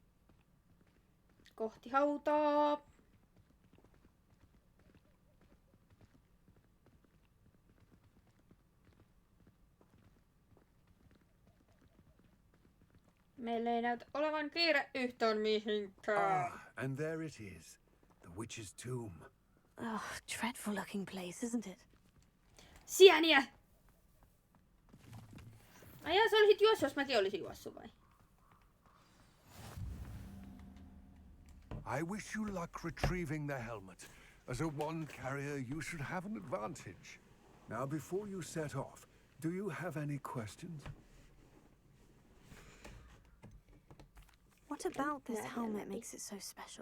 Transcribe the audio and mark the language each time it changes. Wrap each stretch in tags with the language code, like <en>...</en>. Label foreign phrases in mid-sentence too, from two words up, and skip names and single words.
<fi>Kohti hautaa. Meillä ei näytä olevan kiire yhtään mihinkään.</fi> <en>And there it is. The witch's tomb. Oh, dreadful looking place, isn't it?</en> <fi>Sieniä! Ai sä olisit juossut, jos mäkin olisin juossut vai?</fi> <en>I wish you luck retrieving the helmet. As a wand carrier, you should have an advantage. Now, before you set off, do you have any questions? What about this helmet makes it so special?</en>